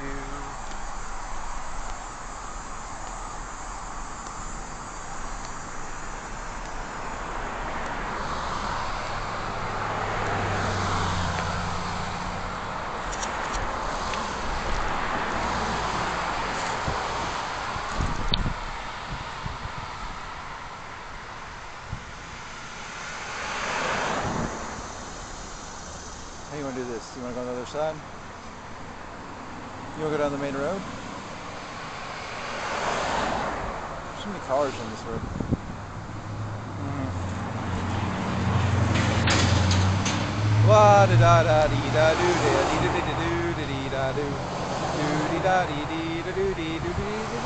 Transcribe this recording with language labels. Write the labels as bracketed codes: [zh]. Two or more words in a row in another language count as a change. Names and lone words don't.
[en] How do you want to do this? Do you want to go on the other side? You want to go down the main road? There's so many cars on this road. La da da da dee da do da dee da dee da dee da do dee da dee dee da do dee do dee do.